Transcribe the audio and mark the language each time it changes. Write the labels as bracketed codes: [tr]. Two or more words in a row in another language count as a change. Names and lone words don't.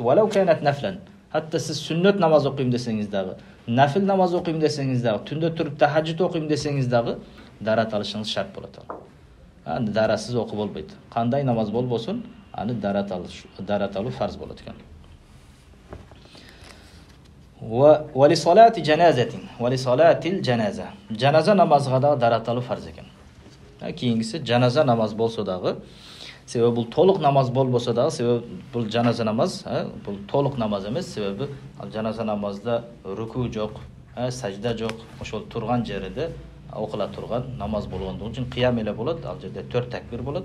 [ar] ولو كانت نفلا. [ky] Хатта сиз сүннөт намаз окуйм десеңиз дагы, нафил намаз окуйм десеңиз дагы, түндө туруп тахаджуд окуйм десеңиз дагы дарат алышыңыз шарт болот. Аны даратсыз окуу болбойт. Кандай намаз болбосун, аны дарат алуу фарз болот экен. [ar] ولصلاة جنازة، ولصلاة الجنازة. [ky] Жаназа намазга да дарат алуу фарз экен. Кийингиси жаназа намаз болсо дагы, себеби бул толук намаз болбосо дагы, себеби бул жаназа намаз, бул толук намаз эмес, себеби ал жаназа намазда руку жок, сажда жок, ошол турган жерде окула турган намаз болгондугу үчүн кыям эле болот, ал жерде 4 такбир болот.